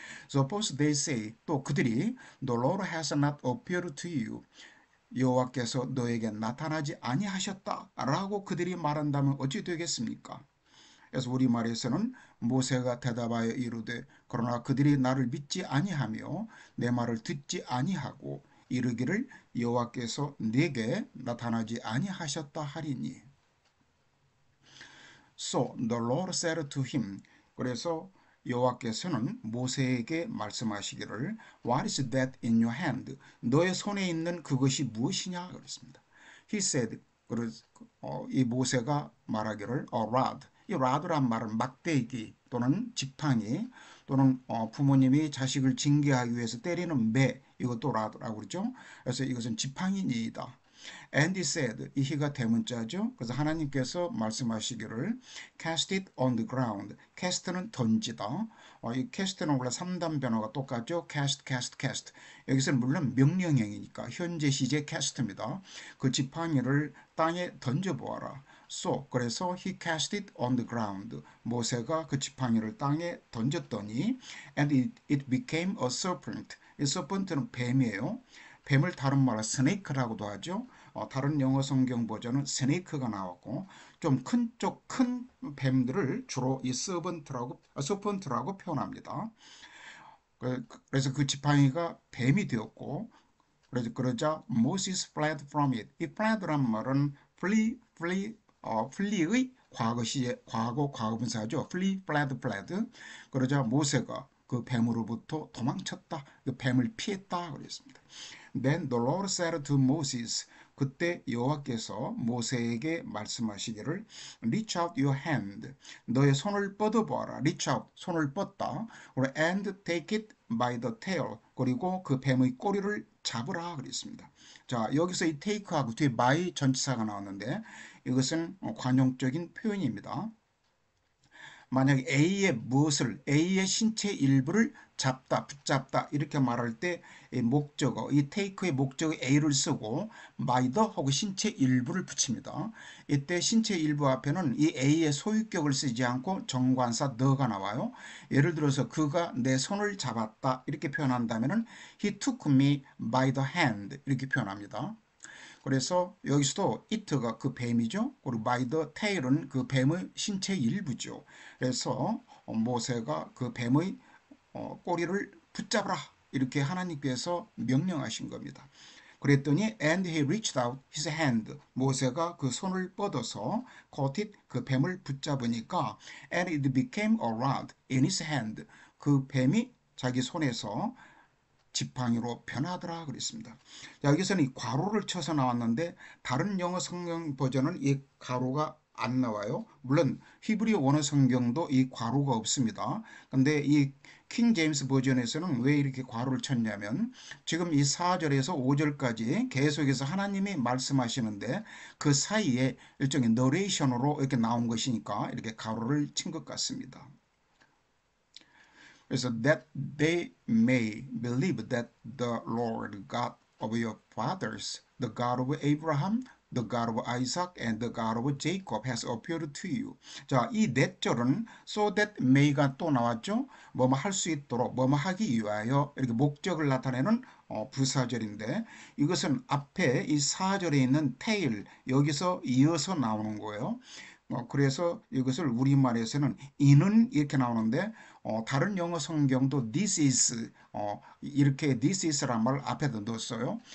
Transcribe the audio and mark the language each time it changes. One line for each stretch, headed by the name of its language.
English: Suppose they say
Korean: 또 그들이
English: The Lord has not appeared to you
Korean: 여호와께서 너에게 나타나지 아니하셨다라고 그들이 말한다면 어찌 되겠습니까? 그래서 우리말에서는 모세가 대답하여 이르되 그러나 그들이 나를 믿지 아니하며 내 말을 듣지 아니하고 이르기를 여호와께서 네게 나타나지 아니하셨다 하리니.
English: So the Lord said to him.
Korean: 그래서 여호와께서는 모세에게 말씀하시기를
English: What is that in your hand?
Korean: 너의 손에 있는 그것이 무엇이냐 그랬습니다.
English: He said
Korean: 이 모세가 말하기를
English: a rod.
Korean: 이 rod란 말은 막대기 또는 지팡이 또는 부모님이 자식을 징계하기 위해서 때리는 매 이것도 rod라고 그러죠. 그래서 이것은 지팡이니이다.
English: And he said,
Korean: 이 he가 대문자죠. 그래서 하나님께서 말씀하시기를
English: cast it on the ground.
Korean: cast는 던지다. 이 cast는 원래 3단 변화가 똑같죠. cast, cast, cast. 여기서는 물론 명령형이니까 현재 시제 cast입니다. 그 지팡이를 땅에 던져보아라.
English: So, 그래서 he cast it on the ground.
Korean: 모세가 그 지팡이를 땅에 던졌더니
English: and it became a serpent.
Korean: 이 serpent는 뱀이에요. 뱀을 다른 말로 스네이크라고도 하죠. 다른 영어 성경 버전은 스네이크가 나왔고 좀 큰 뱀들을 주로 이 서펀트라고 표현합니다. 그래서 그 지팡이가 뱀이 되었고 그래서 그러자
English: Moses fled from it.
Korean: 이 fled란 말은 flee의 과거 시제 과거 과거분사죠. fled. 그러자 모세가 그 뱀으로부터 도망쳤다. 그 뱀을 피했다 그랬습니다.
English: Then the Lord said to Moses.
Korean: 그때 여호와께서 모세에게 말씀하시기를
English: Reach out your hand.
Korean: 너의 손을 뻗어보아라. Reach out. 손을 뻗다.
English: And take it by the tail.
Korean: 그리고 그 뱀의 꼬리를 잡으라 그랬습니다. 자, 여기서 이 take하고 뒤에 by 전치사가 나왔는데 이것은 관용적인 표현입니다. 만약 A의 신체 일부를 잡다, 붙잡다 이렇게 말할 때 목적어, 이 take의 목적어 A를 쓰고 by the 하고 신체 일부를 붙입니다. 이때 신체 일부 앞에는 이 A의 소유격을 쓰지 않고 정관사 the가 나와요. 예를 들어서 그가 내 손을 잡았다 이렇게 표현한다면
English: he took me by the hand
Korean: 이렇게 표현합니다. 그래서 여기서도 it가 그 뱀이죠. 그리고 by the tail은 그 뱀의 신체 일부죠. 그래서 모세가 그 뱀의 꼬리를 붙잡으라 이렇게 하나님께서 명령하신 겁니다. 그랬더니
English: and he reached out his hand.
Korean: 모세가 그 손을 뻗어서
English: caught it,
Korean: 그 뱀을 붙잡으니까
English: and it became a rod in his hand.
Korean: 그 뱀이 자기 손에서 지팡이로 변하더라 그랬습니다. 자, 여기서는 이 괄호를 쳐서 나왔는데 다른 영어 성경 버전은 이 괄호가 안 나와요. 물론 히브리 원어 성경도 이 괄호가 없습니다. 근데 이 킹 제임스 버전에서는 왜 이렇게 괄호를 쳤냐면 지금 이 4절에서 5절까지 계속해서 하나님이 말씀하시는데 그 사이에 일종의 너레이션으로 이렇게 나온 것이니까 이렇게 괄호를 친 것 같습니다.
English: 그래서 that they may believe that the Lord God of your fathers, the God of Abraham, the God of Isaac, and the God of Jacob has appeared to you.
Korean: 자, 이 that절은 so that may가 또 나왔죠. 뭐뭐 할 수 있도록, 뭐뭐 하기 위하여 이렇게 목적을 나타내는 부사절인데 이것은 앞에 이 4절에 있는 tail 여기서 이어서 나오는 거예요. 그래서 이것을 우리말에서는 이는 이렇게 나오는데 다른 영어 성경도 this is 이렇게 this is란 말을 앞에다 넣었어요.